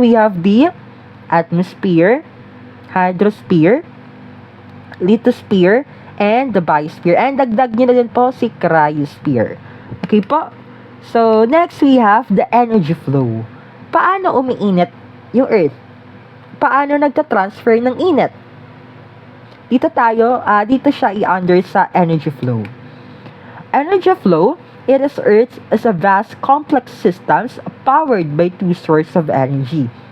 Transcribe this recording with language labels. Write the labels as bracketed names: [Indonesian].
[English] We have the atmosphere, hydrosphere, lithosphere, and the biosphere. [Filipino] And dagdag nyo na din po si cryosphere. Okay po? [English] So, next we have the energy flow. [Filipino] Paano umiinit yung Earth? Paano nagtatransfer ng init? Dito siya i-under sa energy flow. [English] Energy flow, it is Earth as a vast complex systems powered by two sources of energy.